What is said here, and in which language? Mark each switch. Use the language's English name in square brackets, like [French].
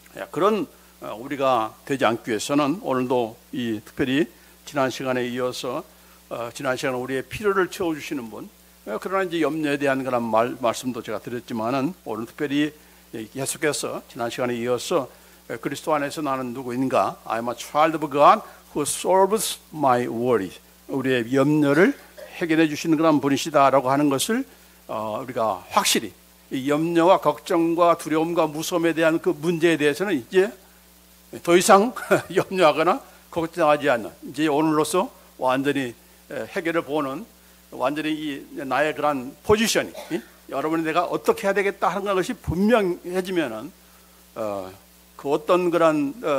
[Korean] 그런 우리가 되지 않기 위해서는 오늘도 특별히 지난 시간에 이어서 지난 시간에 우리의 필요를 채워주시는 분, 그러나 이제 염려에 대한 그런 말씀도 제가 드렸지만은, 오늘 특별히 계속해서 지난 시간에 이어서 그리스도 안에서 나는 누구인가? [English] I am a child of God who solves my worries. [Korean] 우리의 염려를 해결해 주시는 그런 분이시다라고 하는 것을 우리가 확실히, 이 염려와 걱정과 두려움과 무서움에 대한 그 문제에 대해서는 이제 더 이상 염려하거나 걱정하지 않는, 이제 오늘로서 완전히 해결을 보는, 완전히 나의 그런 포지션이, 여러분이 내가 어떻게 해야 되겠다 하는 것이 분명해지면은 그 어떤 그런